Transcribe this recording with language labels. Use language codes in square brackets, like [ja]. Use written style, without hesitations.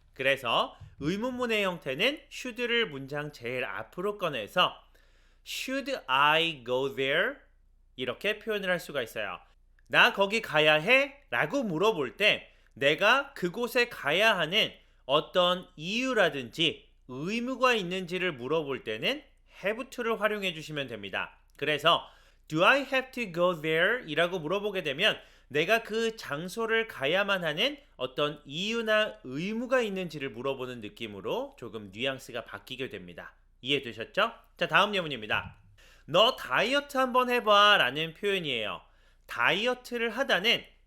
[ko] 그래서 의문문의 형태는 should를 문장 제일 앞으로 꺼내서 [en] Should I go there? [ko] 이렇게 표현을 할 수가 있어요. 나 거기 가야 해? 라고 물어볼 때 내가 그곳에 가야 하는 어떤 이유라든지 의무가 있는지를 물어볼 때는 have to를 활용해 주시면 됩니다. [en] 그래서 Do I have to go there? [ko] 이라고 물어보게 되면 내가 그 장소를 가야만 하는 어떤 이유나 의무가 있는지를 물어보는 느낌으로 조금 뉘앙스가 바뀌게 됩니다. 이해되셨죠? 자, 다음 예문입니다. 너 다이어트 한번 해봐 라는 표현이에요. 다이어트를 하다는